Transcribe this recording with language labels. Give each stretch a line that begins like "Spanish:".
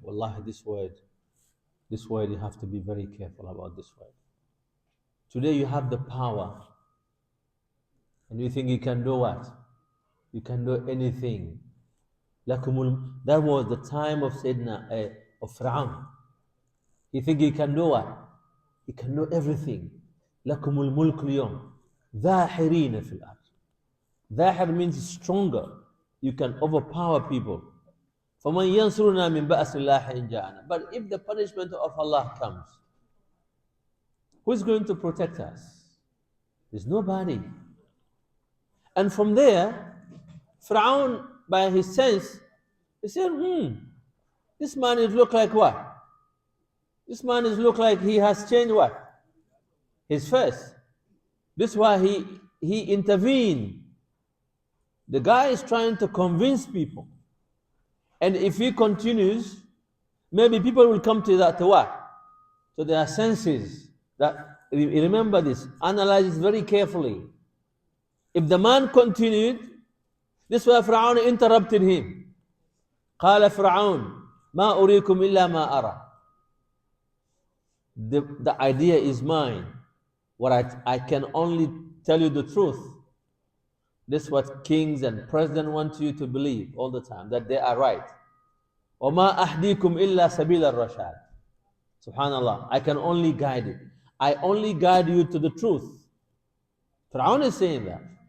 English: Wallahi, this word you have to be very careful about this word. Today you have the power and you think you can do what? You can do anything. That was the time of Sayyidina of Fir'aun. You think he can do what? He can do everything.
Arabic: لكم الملك اليوم ظاهرين في الأرض.
English: ظاهر means stronger. You can overpower people.
Arabic: فمن ينصرنا من بأس الله إن جاءنا.
English: But if the punishment of Allah comes, who's going to protect us? There's nobody. And from there, Fir'aun, by his sense, he said, this man is look like what? This man is look like he has changed what? His face. This is why he intervened. The guy is trying to convince people. And if he continues, maybe people will come to that, to what? To their senses. That, remember this, analyze this very carefully. If the man continued, this is why Fir'aun interrupted him.
Arabic: قال فرعون ما أريكم إلا ما أرى.
English: The idea is mine. What I can only tell you the truth. This is what kings and presidents want you to believe all the time, that they are right.
Arabic: وَمَا أَهْدِيكُمْ إِلَّا سَبِيلَ الرَّشَادِ.
English: Subhanallah, I can only guide you. I only guide you to the truth. Fir'aun is saying that.